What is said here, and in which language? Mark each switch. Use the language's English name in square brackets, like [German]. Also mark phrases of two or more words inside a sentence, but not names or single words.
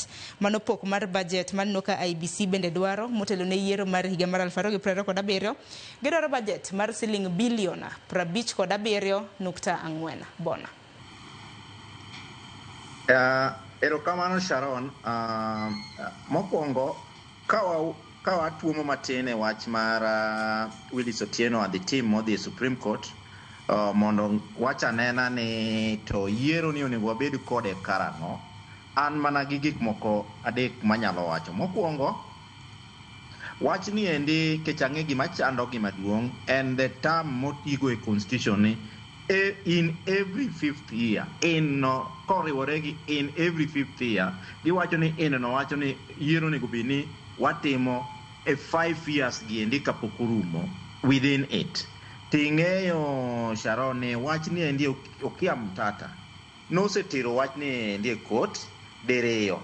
[Luo (Kenya and Tanzania)] Mano pok mar budget manno ka IBC bende dwaro motelo ne yiero mar higa mar 2027 gidwaro budget mar siling bilion 57.4. Bona. Erokamano Sharon, mokwongo kawa tuomo matene wach mar Willis Otieno [English] and the team [Luo (Kenya and Tanzania)] modhi Supreme Court mondo wach anena ni to yiero ni onego wabed kode karang'o. An mana gi gik moko adek manyalo wacho. Mokwongo wach ni endi kechang'e gima chando gima duong' [English] and the term [Luo (Kenya and Tanzania)] motigo e constitution ni [English] in every fifth year in every fifth year [Luo (Kenya and Tanzania)] giwacho ni no wacho ni yiero nego bed ni watimo 5 years giendi kapok orumo [English] within it. [Luo (Kenya and Tanzania)] Ting'eyo Sharon ni wach ni endi okia mtata nosetero wach ni endi e court diriyo.